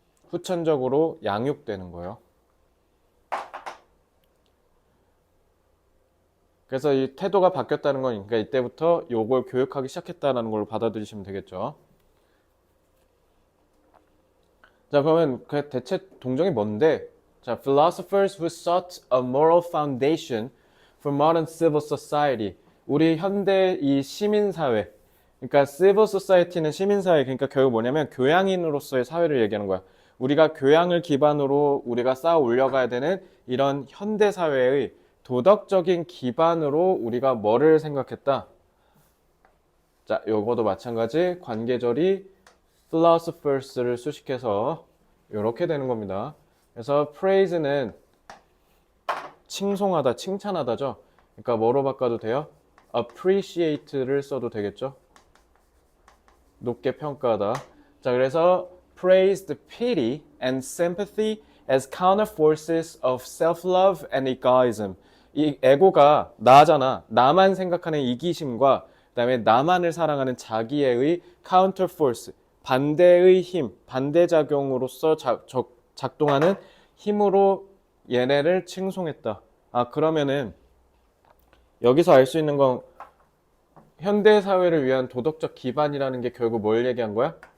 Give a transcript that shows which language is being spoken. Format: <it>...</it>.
<ko>후천적으로 양육되는 거예요. 그래서 이 태도가 바뀌었다는 거니까 이때부터 요걸 교육하기 시작했다는 걸로 받아들이시면 되겠죠. 자, 그러면 그 대체 동정이 뭔데?</ko> <en>자, philosophers who sought a moral foundation for modern civil society.</en> <ko>우리 현대 이 시민사회. 그러니까 civil society는 시민사회. 그러니까 결국 뭐냐면 교양인으로서의 사회를 얘기하는 거야. 우리가 교양을 기반으로 우리가 쌓아 올려가야 되는 이런 현대사회의 도덕적인 기반으로 우리가 뭐를 생각했다? 자, 요거도 마찬가지 관계절이 philosophers를 수식해서 이렇게 되는 겁니다. 그래서 praise는 칭송하다, 칭찬하다죠. 그러니까 뭐로 바꿔도 돼요? appreciate를 써도 되겠죠. 높게 평가하다.</ko> <en>자, 그래서 praised pity and sympathy as counterforces of self-love and egoism.</en> <ko>이 에고가 나잖아. 나만 생각하는 이기심과 그다음에 나만을 사랑하는 자기애의 counterforce, 반대의 힘, 반대작용으로서 작동하는 힘으로 얘네를 칭송했다. 아, 그러면은 여기서 알 수 있는 건 현대 사회를 위한 도덕적 기반이라는 게 결국 뭘 얘기한 거야?</ko>